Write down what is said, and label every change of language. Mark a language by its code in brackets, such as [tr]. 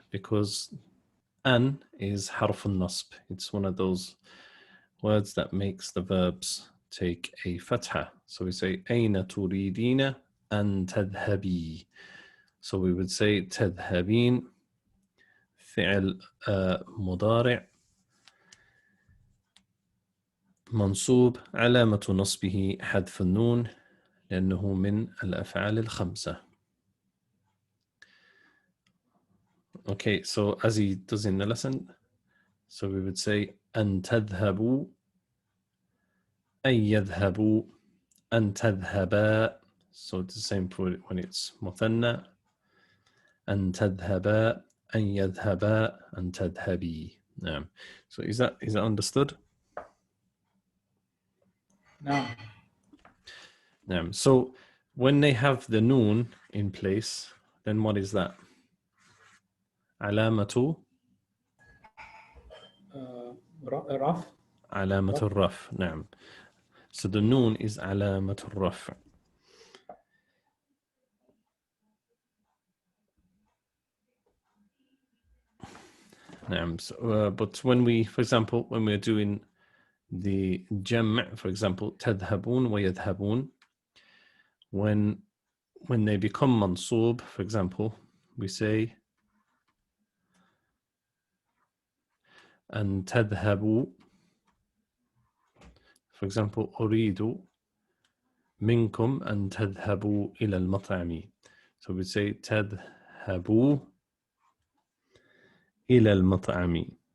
[en] Because an is حرف النصب. It's one of those words that makes the verbs take a fatha. So we say [ar] أين تريدين أن تذهبي. [en] So we would say [ar] تذهبين فعل مضارع منصوب علامة نصبه حذف النون لأنه من الأفعال الخمسة. [en] Okay, so as he does in the lesson, so we would say [ar] أن تذهبوا أن يذهبوا أن تذهبا. [en] So it's the same for when it's مثنى. [ar] أن تذهبا أن يذهبا أن تذهبي. [en] نعم. So is that understood? [ar] نعم. نعم. [en] So when they have the noon in place, then what is that? [ar] علامة رفع. علامة الرفع. نعم. [en] So the noon is علامة الرفع. [ar] نعم. [en] So, but when we, for example, when we're doing the جمع, for example, تذهبون ويذهبون, when they become منصوب, for example, we say [ar] أن تذهبوا. [en] For example, [ar] أريد منكم أن تذهبوا إلى المطعم. [en] So we say [ar] تذهبوا إلى المطعم.